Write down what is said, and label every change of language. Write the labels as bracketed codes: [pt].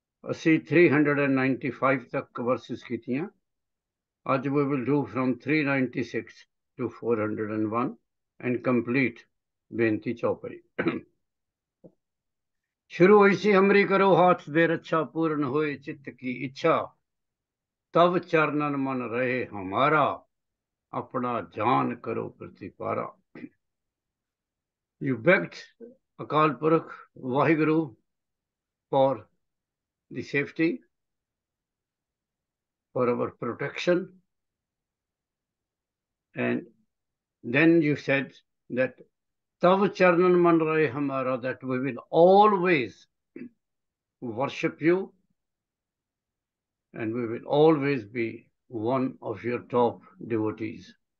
[pa] ਅਸੀਂ 395 ਤੱਕ verses ਕੀਤੀਆਂ। [en] ਅੱਜ we will do from 396 to 401 and complete [pa] ਬੇਨਤੀ ਚੌਪਾਈ। ਸ਼ੁਰੂ ਹੋਈ ਸੀ ਹਮਰੀ ਕਰੋ ਹਾਥ ਦੇ ਰੱਛਾ, ਪੂਰਨ ਹੋਏ ਚਿੱਤ ਕੀ ਇੱਛਾ, ਤਬ ਚਰਨਨ ਮਨ ਰਹੇ ਹਮਾਰਾ, ਆਪਣਾ ਜਾਨ ਕਰੋ ਪ੍ਰਤੀਪਾਰਾ। [en] You begged Akal Purukh, Vaheguru, for the safety, for our protection, and then you said that [pa] Tav Charnan Man Rahe Hamara, [en] that we will always worship you and we will always be one of your top devotees.